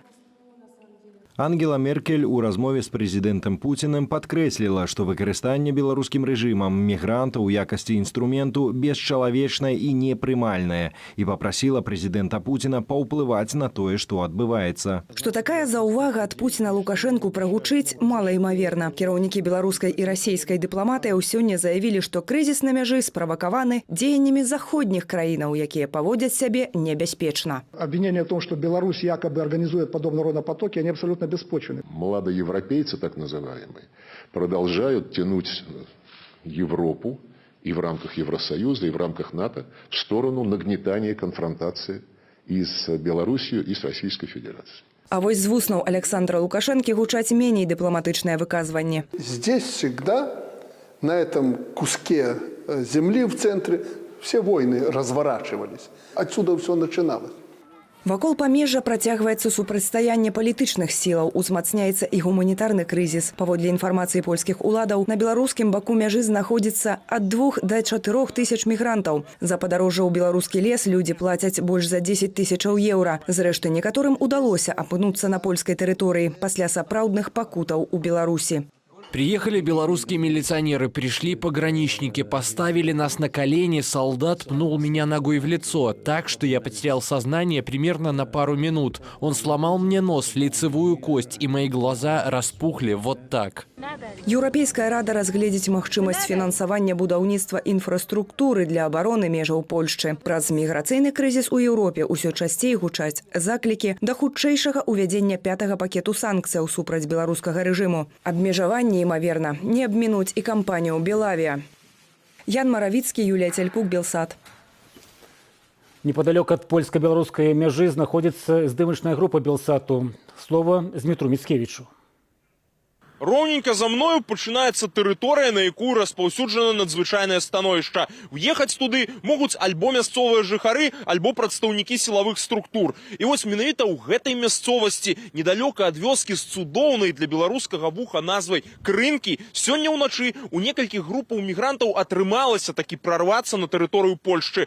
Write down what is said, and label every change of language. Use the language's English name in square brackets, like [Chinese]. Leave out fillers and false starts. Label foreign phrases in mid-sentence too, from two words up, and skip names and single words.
[Belarusian] Ангела Меркель у размове з прэзідэнтам Пуцінам падкрэсліла, што выкарыстанне беларускім рэжымам мігрантаў у якасці інструменту бесчалавечнае і непрымальнае і папрасіла прэзідэнта Пуціна паўплываць на тое, што адбываецца. Што такая заўвага ад Пуціна Лукашэнку прагучыць малаімаверна. Кіраўнікі беларускай і расійскай дыпламатыяў сёння заявілі, што крызіс на мяжы справакаваны дзеяннямі заходніх краінаў, якія паводзяць сябе небяспечна. [Russian] Обвинение в том, что Беларусь якобы организует подобного рода потоки, они абсолютно беспочвенны. Младоевропейцы, так называемые, продолжают тянуть Европу и в рамках Евросоюза, и в рамках НАТО в сторону нагнетания конфронтации и с Белоруссией, и с Российской Федерацией. [Belarusian] А вось з вуснаў Александра Лукашэнкі гучаць меней дыпламатычныя выказванні. [Russian] Здесь всегда, на этом куске земли в центре, все войны разворачивались. Отсюда все начиналось. [Belarusian] Вакол памежжа працягваецца супрацьстаянне палітычных сілаў, узмацняецца і гуманітарны крызіс. Паводле інфармацыі польскіх уладаў, на беларускім баку мяжы знаходзіцца ад 2 да 4 тысяч мігрантаў. За падарожжа ў беларускі лес людзі плацяць больш за 10 тысячаў еўра. Зрэшты, некаторым удалося апынуцца на польскай тэрыторыі пасля сапраўдных пакутаў у Беларусі. [Russian] Приехали белорусские милиционеры, пришли пограничники, поставили нас на колени, солдат пнул меня ногой в лицо, так, что я потерял сознание примерно на пару минут. Он сломал мне нос, лицевую кость, и мои глаза распухли вот так. [Belarusian] Еўрапейская рада разгледзіць магчымасць фінансавання будаўніцтва інфраструктуры для абароны межаў Польшчы. Праз міграцыйны крызіс у Еўропе ўсё часцей гучаць заклікі да хутчэйшага ўвядзення 5-га пакету санкцыяў супраць беларускага рэжыму. Абмежаванні, імаверна, не абмінуць і кампанію «Белавія». Ян Маравіцкі, Юлія Цялькук, Белсат. [Russian] Неподалеку от польско-белорусской межи находится здымачная группа Белсату. [Belarusian] Слово Змітру Міцкевічу. Роўненька за мною пачынаецца тэрыторыя, на якую распаўсюджана надзвычайнае становішча. Уехаць туды могуць альбо мясцовыя жыхары, альбо прадстаўнікі сілавых структур. І вось менавіта ў гэтай мясцовасці, недалёка ад вёскі з цудоўнай для беларускага вуха назвай Крынкі, сёння ўначы у некалькіх групаў мігрантаў атрымалася такі прарвацца на тэрыторыю Польшчы.